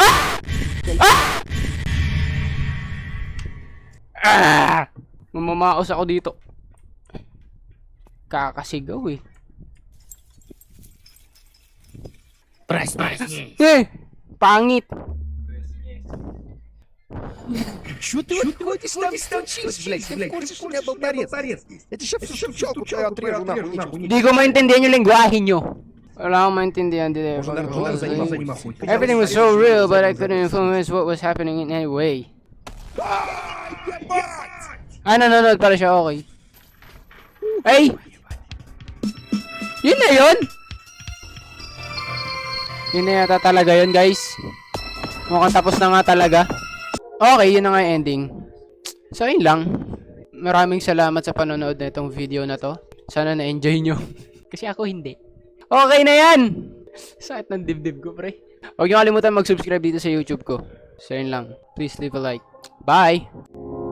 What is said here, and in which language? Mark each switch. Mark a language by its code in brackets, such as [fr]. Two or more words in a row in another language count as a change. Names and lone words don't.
[tl] Ah! Ah! Ah! Mamamaos ako dito. Kakasigaw eh. [en] Press. [tl] Eh! Pangit! [ru] Что ты вот ставишь, блядь? В курсе, что у меня был порез? Это ж все пчелку твою отрежу, нахуй. [tl] Di ko maintindihan yung lengguwahe nyo. Wala akong maintindihan dito. [en] Everything was so real, but I couldn't influence what was happening in any way. [tl] Nanonood pala siya, okay. Ay! Yun na yun! Yun na yata talaga yun, guys. Mukhang tapos na nga talaga. Okay, yun na nga yung ending. So, yun lang. Maraming salamat sa panonood na itong video na to. Sana na-enjoy nyo. Kasi ako hindi. Okay na yan! Sakit ng dibdib ko, pre. Huwag nyo kalimutan mag-subscribe dito sa YouTube ko. So, yun lang. [en] Please leave a like. Bye!